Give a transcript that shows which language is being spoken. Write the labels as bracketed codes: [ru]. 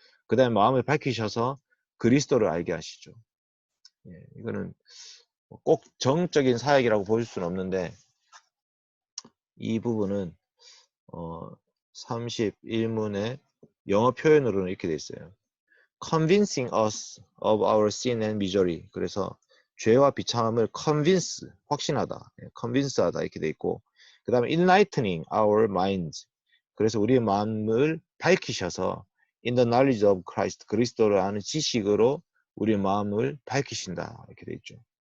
[ko] 그 다음에 마음을 밝히셔서 그리스도를 알게 하시죠. 이거는 꼭 정적인 사역이라고 보실 수는 없는데 이 부분은 31문의 영어 표현으로는 이렇게 돼 있어요. [en] Convincing us of our sin and misery. [ko] 그래서 죄와 비참함을 convince, 확신하다, convince하다 이렇게 돼 있고 그 다음에 [en] enlightening our minds. [ko] 그래서 우리의 마음을 밝히셔서 [en] in the knowledge of Christ, [ko] 그리스도를 아는 지식으로 우리의 마음을 밝히신다 이렇게 돼 있죠.